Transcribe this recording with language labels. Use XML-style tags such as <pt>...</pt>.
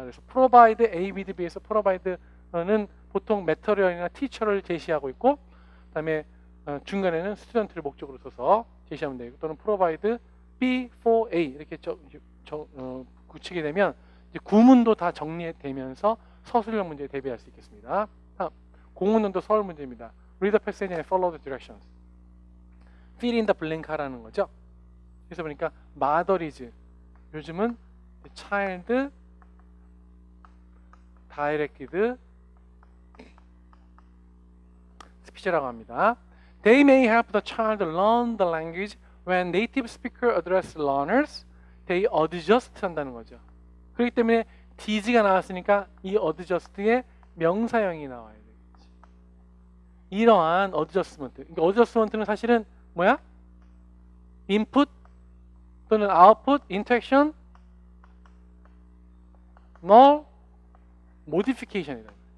<ko>그래서 provide A with B에서 provide는 보통 material이나 teacher를 제시하고 있고 그다음에 중간에는 student를 목적으로 써서 제시하면 되고 또는 provide B for A 이렇게 굳히게 되면 이제 구문도 다 정리되면서 서술형 문제에 대비할 수 있겠습니다. 다음, 공문론도 서울 문제입니다.</ko> <en>Read the passage and follow the directions. Fill in the blank 하라는 거죠.</en> <ko>그래서 보니까 mother is 요즘은 child directed speech라고 합니다.</ko> <en>They may help the child learn the language when native speaker address learners.</en> <ko>They adjust 한다는 거죠. 그렇기 때문에 diz가 나왔으니까 이 adjust의 명사형이 나와야 되겠지. 이러한 adjustment. 그러니까 adjustment는 사실은 뭐야? input 또는 output, interaction, null, modification이다.</ko>